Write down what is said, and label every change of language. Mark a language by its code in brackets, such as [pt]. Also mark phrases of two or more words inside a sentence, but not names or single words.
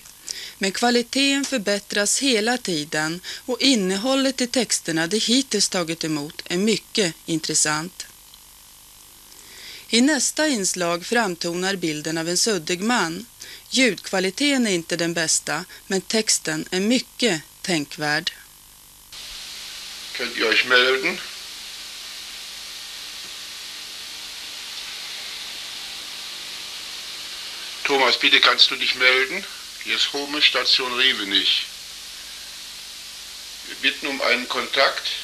[sv] Men kvaliteten förbättras hela tiden och innehållet i texterna de hittills tagit emot är mycket intressant. I nästa inslag framtonar bilden av en suddig man. Ljudkvaliteten är inte den bästa, men texten är mycket tänkvärd. [de] Könnt ihr euch melden? Thomas, bitte kannst du dich melden? Hier ist Holmes, Station Rievenich. Wir bitten um einen Kontakt.